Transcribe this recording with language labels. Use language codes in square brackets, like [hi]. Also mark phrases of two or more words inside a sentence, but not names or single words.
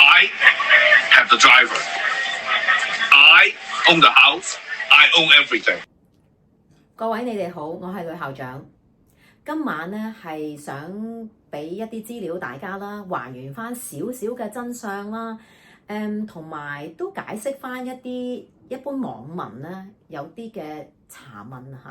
[en] I have the driver. I own the house. I own everything. [yue] 各位你哋好，我係呂校長。今晚咧係想俾一啲資料大家啦，還原翻少少嘅真相啦，同埋都解釋翻一般網民咧有啲嘅查問嚇。